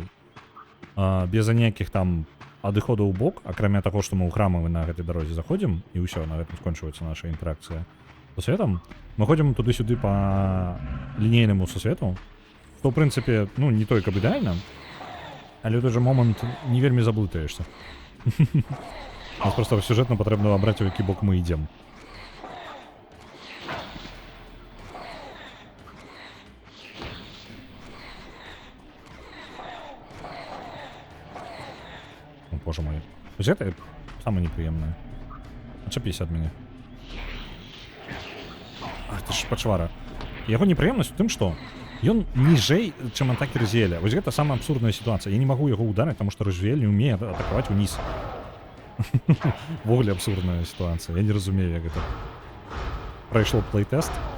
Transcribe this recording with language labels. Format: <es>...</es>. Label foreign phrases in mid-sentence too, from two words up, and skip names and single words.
<be>Без аніякіх там адыходаў у бок, акрамя таго, што мы ў храмы на гэтай дарозе заходзім, і ўсё, на гэтым скончваецца наша інтэракцыя з сусветам. Мы ходзім туды-сюды па лінейнаму сусвету, што, ў прынцыпе, ну, не той, каб ідэальна, але ў той жа момант не вельмі заблытаешся. Нас проста сюжэтна патрэбна абраць, у які бок мы ідзем.</be> <ru>Боже мой. То есть это самое неприемное. Отчепись от меня. Ах ты ж пачвара.</ru> <be>Яго непрыемнасць у тым, што ён ніжэй, чым атакі Рызіэля. Вось гэта самая абсурдная сітуацыя. Я не магу яго ударыць, таму што Рызіэль не ўмее атакаваць уніз. Ввогуле абсурдная сітуацыя. Я не разумею, як гэта. Прайшло плейтэст.</be>